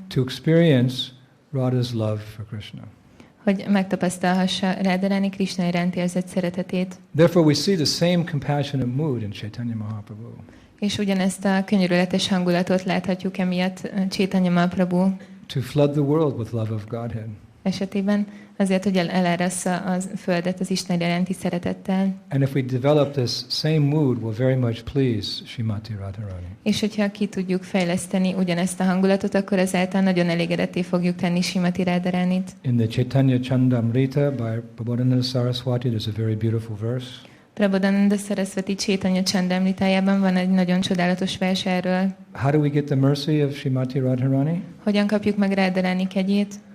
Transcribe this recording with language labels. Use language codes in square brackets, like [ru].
[en] To experience Radha's love for Krishna. [hu] Hogy megtapasztalhassa Radharani Krishna iránti érzett szeretetét. [en] Therefore we see the same compassionate mood in Chaitanya Mahaprabhu. [hu] És ugyanezt a könyörületes hangulatot láthatjuk emiatt Chaitanya Mahaprabhu [en] To flood the world with love of Godhead. [hu] Esetében azért, hogy elárassza a földet az Isten iránti szeretettel. [en] And if we develop this same mood, will very much please Srimati Radharani. [hu] És hogyha ki tudjuk fejleszteni ugyanezt a hangulatot, akkor ezáltal nagyon elégedetté fogjuk tenni Srimati Radharanit. [en] In the Chaitanya Chandamrita by Prabodhananda Saraswati, there's a very beautiful verse. [hu] Prabodhananda Saraswati Chaitanya Chandamritájában van egy nagyon csodálatos vers erről. [en] How do we get the mercy of Srimati Radharani? [hu] Hogyan kapjuk meg Radharani kegyét?